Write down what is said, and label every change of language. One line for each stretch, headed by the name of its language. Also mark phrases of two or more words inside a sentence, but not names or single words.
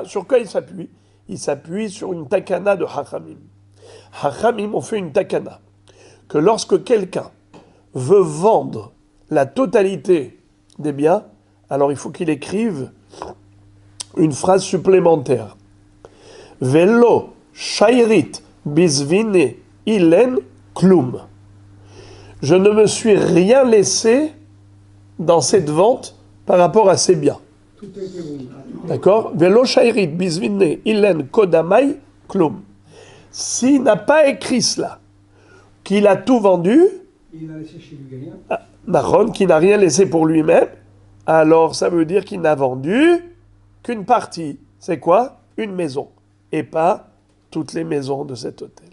French: Sur quoi il s'appuie? Il s'appuie sur une takana de Hachamim. Hachamim ont fait une takana que lorsque quelqu'un veut vendre la totalité des biens, alors il faut qu'il écrive une phrase supplémentaire.
Hebrew: ולא שיירית בזביני אלין כלום.
French: Je ne me suis rien laissé dans cette vente par rapport à ces biens. D'accord?
Hebrew: ולא שיירית בזביני אלין קדמאי כלום.
French: S'il n'a pas écrit cela, qu'il a tout vendu, il a laissé chez lui rien. Naron, qui n'a rien laissé pour lui-même, alors ça veut dire qu'il n'a vendu qu'une partie. C'est quoi? Une maison. Et pas toutes les maisons de cet hôtel.